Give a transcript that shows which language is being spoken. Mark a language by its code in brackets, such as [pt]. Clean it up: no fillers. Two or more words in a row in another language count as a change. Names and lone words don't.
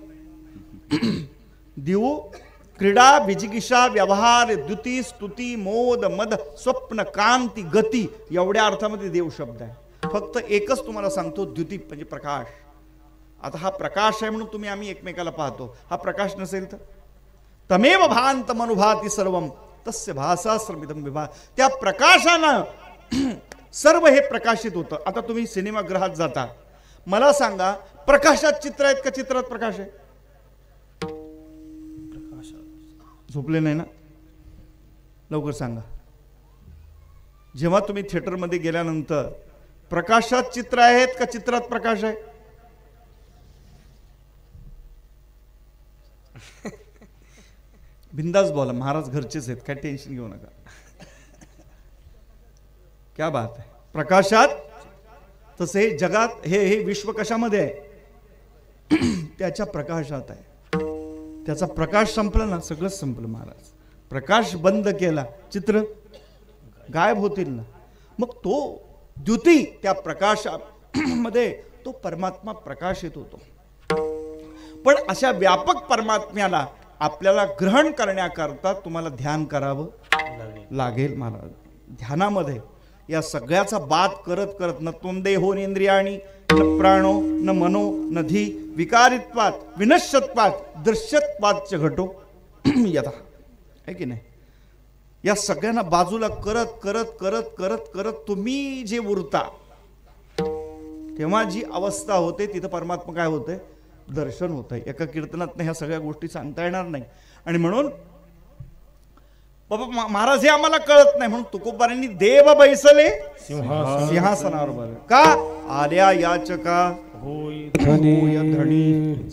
[mr] देव क्रीडा, विजिगिषा, व्यवहार, द्युती, स्तुती, मोद, मद, स्वप्न, कांती, गती एवढ्या अर्थामध्ये देव शब्द आहे. फक्त एकच तुम्हाला सांगतो, द्युती म्हणजे प्रकाश. आता हा प्रकाश आहे म्हणून तुम्ही आम्ही एकमेकाला पाहतो. हा प्रकाश नसेल तर [sa] तमेव भांत मनुभाती सर्वम तस्य भासा सर्वमिदं विभा. [mr] त्या प्रकाशानं सर्व हे प्रकाशित होतं. आता तुम्ही सिनेमागृहात जाता, मला सांगा प्रकाशात चित्र आहेत का चित्रात प्रकाश आहे? झोपले नाही ना? लवकर सांगा. जेव्हा तुम्ही थिएटरमध्ये गेल्यानंतर प्रकाशात चित्र आहेत का चित्रात प्रकाश आहे? बिंदास बोला, महाराज घरचेच आहेत, काय टेन्शन घेऊ नका. [hi] क्या बात आहे. [mr] प्रकाशात तसे जगात हे विश्व कशामध्ये आहे? त्याच्या प्रकाशात आहे. त्याचा प्रकाश संपला ना, सगळंच संपलं महाराज. प्रकाश बंद केला, चित्र गायब होतील ना. मग तो द्युती, त्या प्रकाशामध्ये तो परमात्मा प्रकाशित होतो. पण अशा व्यापक परमात्म्याला आपल्याला ग्रहण करण्याकरता तुम्हाला ध्यान करावं लागेल महाराज. ध्यानामध्ये या सगळ्याचा बात करत करत [sa] न तोंदेहो इंद्रियाणी न प्राणो न मनो न धी विकारित्वात विनश्यत्वात दृश्यत्वाच घटो यथा. [mr] आहे की नाही? या सगळ्यांना बाजूला करत करत करत करत करत तुम्ही जे उरता तेव्हा जी अवस्था होते तिथं परमात्मा काय होते? दर्शन होत आहे. एका कीर्तनात ह्या सगळ्या गोष्टी सांगता येणार नाही. आणि म्हणून बाबा महाराज हे आम्हाला कळत नाही म्हणून तुकोबारांनी देव बैसले सिंहासनावर बघ का आल्या याचका होय धणी.